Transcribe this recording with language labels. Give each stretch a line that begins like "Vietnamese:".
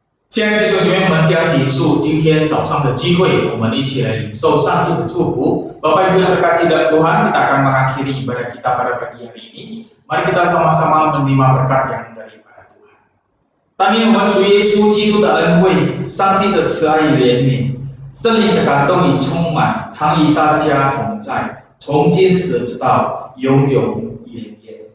Chinese: 结束今天早上的机会，我们一起来领受上帝的祝福。
Indonesian: Bapak Ibu yang terkasih dalam Tuhan, kita akan mengakhiri ibadah kita pada pagi hari ini. Mari kita sama-sama menerima berkat yang daripada Tuhan.
Chinese: 但愿我们主耶稣基督的恩惠、上帝的慈爱与怜悯、圣灵的感动与充满，常与大家同在，从今时直到永永远远。